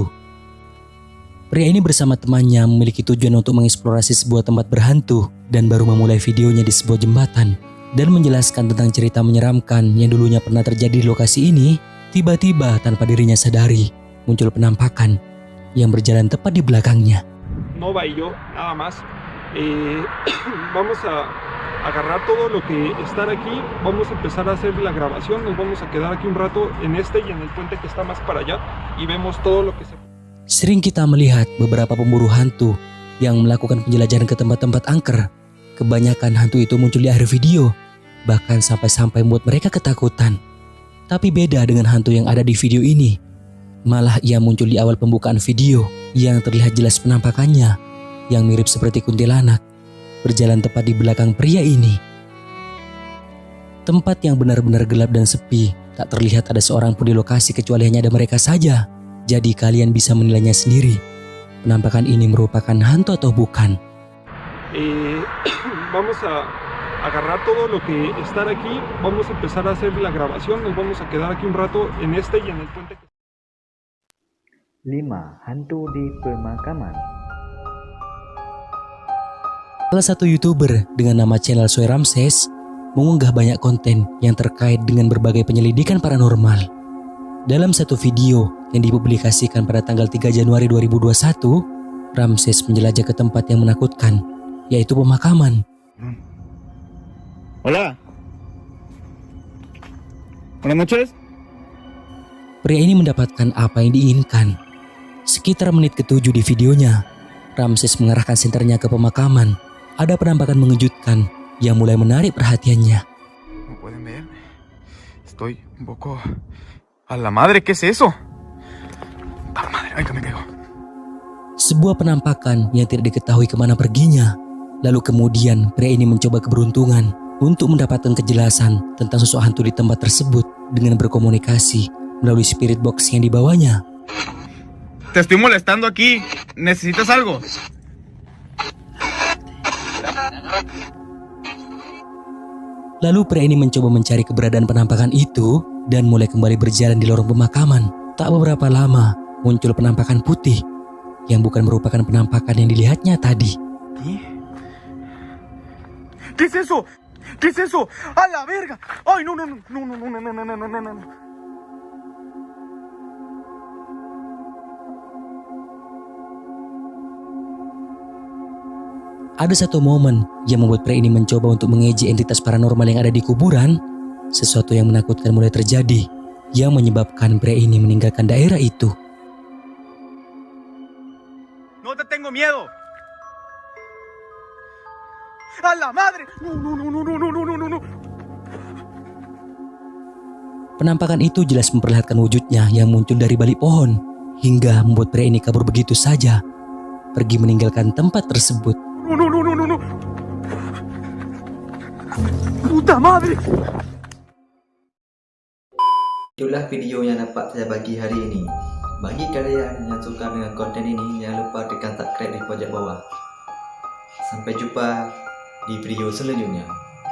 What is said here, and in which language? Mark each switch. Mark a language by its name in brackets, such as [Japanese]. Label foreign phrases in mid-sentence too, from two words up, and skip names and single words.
[Indonesian] Pria ini bersama temannya memiliki tujuan untuk mengeksplorasi sebuah tempat berhantu dan baru memulai videonya di sebuah jembatan dan menjelaskan tentang cerita menyeramkan yang dulunya pernah terjadi di lokasi ini. Tiba-tiba tanpa dirinya sadari muncul penampakan yang berjalan tepat di belakangnya. [Spanish] Nova y yo, nada más. Vamos a agarrar todo lo que está aquí, vamos a empezar a hacer la grabación, nos vamos a quedar aquí un rato en este y en el puente que está más para allá y vemos todo lo que se... [Indonesian] Sering kita melihat beberapa pemburu hantu yang melakukan penjelajahan ke tempat-tempat angker. Kebanyakan hantu itu muncul di akhir video, bahkan sampai-sampai membuat mereka ketakutan. Tapi beda dengan hantu yang ada di video ini. Malah ia muncul di awal pembukaan video yang terlihat jelas penampakannya yang mirip seperti kuntilanak berjalan tepat di belakang pria ini. Tempat yang benar-benar gelap dan sepi, tak terlihat ada seorang pun di lokasi kecuali hanya ada mereka saja. Jadi kalian bisa menilainya sendiri. Penampakan ini merupakan hantu atau bukan? [Spanish] Vamos a agarrar todo lo que está aquí, vamos a empezar a hacer la grabación, nos vamos a quedar aquí un rato en este y en el puente. [Indonesian] 5. Hantu di pemakaman. Salah satu YouTuber dengan nama channel Soy Ramses mengunggah banyak konten yang terkait dengan berbagai penyelidikan paranormal. Dalam satu video yang dipublikasikan pada tanggal 3 Januari 2021, Ramses menjelajah ke tempat yang menakutkan, yaitu pemakaman. [Spanish] Hola. Buenas noches. [Indonesian] Pria ini mendapatkan apa yang diinginkan. Sekitar menit ke-7 di videonya, Ramses mengarahkan senternya ke pemakaman. Ada penampakan mengejutkan yang mulai menarik perhatiannya. [Spanish] Como pueden ver, estoy un poco... ¡A la madre! ¿Qué es eso? ¡A la madre! ¡Ay, que me caigo! [Indonesian] Sebuah penampakan yang tidak diketahui kemana perginya. Lalu kemudian pria ini mencoba keberuntungan untuk mendapatkan kejelasan tentang sosok hantu di tempat tersebut dengan berkomunikasi melalui [English] spirit box [Indonesian] yang dibawanya. [Spanish] Te estoy molestando aquí. ¿Necesitas algo? [Indonesian] Lalu pria ini mencoba mencari keberadaan penampakan itu dan mulai kembali berjalan di lorong pemakaman. Tak beberapa lama muncul penampakan putih yang bukan merupakan penampakan yang dilihatnya tadi. [Spanish] ¿Qué es eso? ¿Qué es eso? ¡A la verga! ¡Ay, no, no, no, no, no, no, no, no, no, no, no, no! [Indonesian] Ada satu momen yang membuat pria ini mencoba untuk mengejek entitas paranormal yang ada di kuburan. Sesuatu yang menakutkan mulai terjadi yang menyebabkan pria ini meninggalkan daerah itu. [Spanish] ¡No te tengo miedo! ¡A la madre! ¡No, no, no, no, no, no, no, no, no! [Indonesian] Penampakan itu jelas memperlihatkan wujudnya yang muncul dari balik pohon hingga membuat pria ini kabur begitu saja, pergi meninggalkan tempat tersebut. [Spanish] ¡No, no, no, no, no, no! ¡Puta madre! [Indonesian] Itulah video yang dapat saya bagi hari ini. Bagi kalian yang suka dengan konten ini, jangan lupa tekan subscribe di pojok bawah. Sampai jumpa di video selanjutnya.